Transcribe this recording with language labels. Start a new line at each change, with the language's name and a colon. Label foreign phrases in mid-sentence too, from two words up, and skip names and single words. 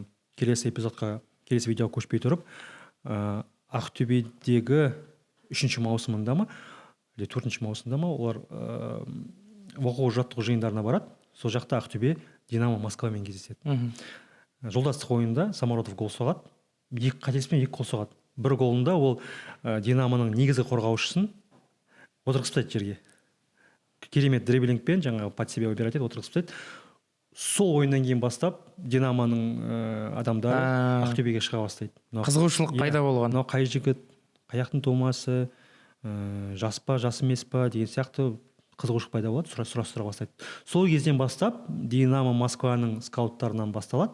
Kazakh: Келесі видеоға көшпей тұрып, Ақтөбедегі 3-ші маусымында ма, 4-ші маусымда ма, олар оқу жаттығу жиындарына барады. Сол жақта Ақтөбе Динамо Москвамен кездеседі. Жолдастық ойында Самородов гол соғады. Қателеспен 2 гол соғады. Бір голында ол Динамоның негізгі қорғаушысын отырғызып тастайды жерге. Керемет дриблингпен жаңағы
Russian: под себя выбирать
Kazakh: етіп отырғызып тастайды. Сол ойыннан кейін бастап Динамоның адамдары Ақтөбеге шыға бастайды. Қызығушылық пайда болған. Мынау қай жігіт, қаяқтың тумасы, жас па, жас емес па деген сияқты қызығушылық пайда болады, сұрастыра бастайды. Сол кезден бастап Динамо Москваның скауттарынан басталады.